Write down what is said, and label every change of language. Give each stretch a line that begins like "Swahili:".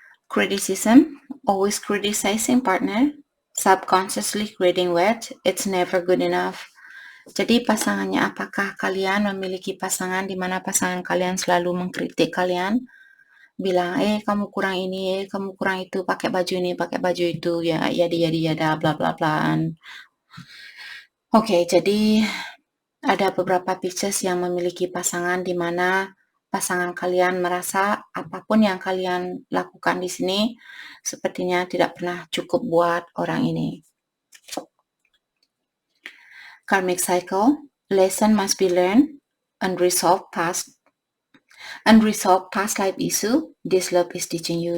English: Criticism, always criticizing partner, subconsciously creating weight, it's never good enough.
Indonesian: Jadi pasangannya, apakah kalian memiliki pasangan di mana pasangan kalian selalu mengkritik kalian, bilang kamu kurang ini, kamu kurang itu, pakai baju ini, pakai baju itu, ya dia bla bla bla. Oke, jadi ada beberapa Pisces yang memiliki pasangan di mana pasangan kalian merasa apapun yang kalian lakukan di sini sepertinya tidak pernah cukup buat orang ini.
English: Karmic cycle, lesson must be learned, unresolved past life issue, this love is teaching you.